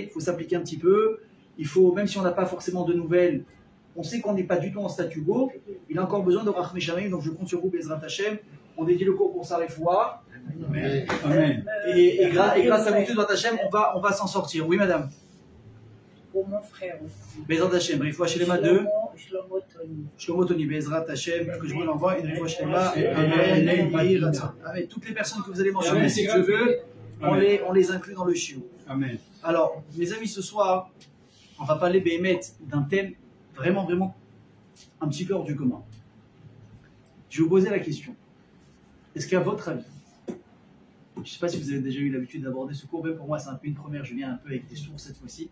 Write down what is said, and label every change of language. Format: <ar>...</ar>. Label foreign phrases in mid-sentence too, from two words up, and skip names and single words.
<fr>Il faut s'appliquer un petit peu. Il faut, même si on n'a pas forcément de nouvelles, on sait qu'on n'est pas du tout en statu quo. Il a encore besoin de</fr> <he>רחמי שמים,</he> <fr>donc je compte sur vous,</fr> <he>בעזרת השם.</he> <fr>On dédie le cours pour sa réfoua. Et grâce à vous tous,</fr> <he>בעזרת השם,</he> <fr>on va s'en sortir. Oui, madame? Pour mon frère aussi.</fr> <he>בעזרת השם, רפואה שלמה 2. Shlomo Tony. Shlomo Tony, בעזרת השם,</he> <fr>que je vous l'envoie. Une</fr> <he>רפואה שלמה.</he> <fr>Avec toutes les personnes que vous allez mentionner, si je veux. On les inclut dans le shiur. Amen. Alors, mes amis, ce soir, on va parler Béhémet d'un thème vraiment un petit peu hors du commun. Je vais vous poser la question. Est-ce qu'à votre avis, je ne sais pas si vous avez déjà eu l'habitude d'aborder ce cours, mais pour moi c'est un peu une première, je viens un peu avec des sources cette fois-ci.</fr>